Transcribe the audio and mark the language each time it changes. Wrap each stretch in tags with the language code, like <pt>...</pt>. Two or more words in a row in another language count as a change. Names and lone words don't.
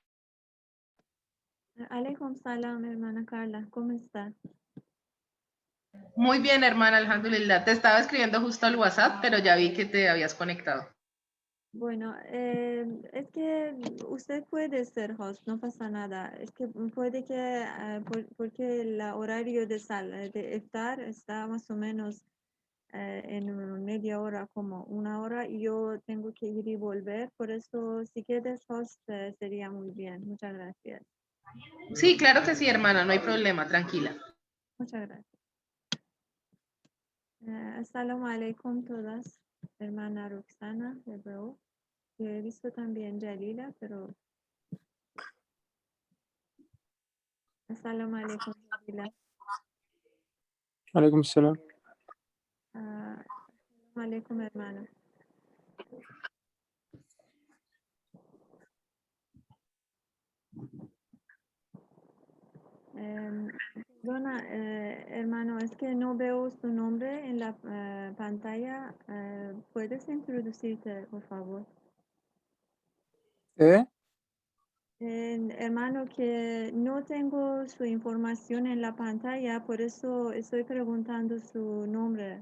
<ar>عليكم السلام,</ar> <es>hermana Carla. ¿Cómo está? Muy bien, hermana, alhamdulillah. Te estaba escribiendo justo al WhatsApp, pero ya vi que te habías conectado. Bueno, es que usted puede ser host, no pasa nada. Es que puede que, porque el horario de iftar está más o menos en media hora, como una hora, y yo tengo que ir y volver. Por eso, si quieres host, sería muy bien. Muchas gracias. Sí, claro que sí, hermana, no hay problema, tranquila. Muchas gracias.</es> <ar>السلام عليكم</ar> <es>todas, hermana Roxana, Hebreo. He visto también Jalila, pero</es> <ar>السلام عليكم,</ar> <es>Jalila.</es> <ar>عليكم السلام. السلام عليكم,</ar> <es>hermana. Perdona, hermano, es que no veo su nombre en la pantalla. ¿Puedes introducirte, por favor? Hermano, que no tengo su información en la pantalla, por eso estoy preguntando su nombre.</es>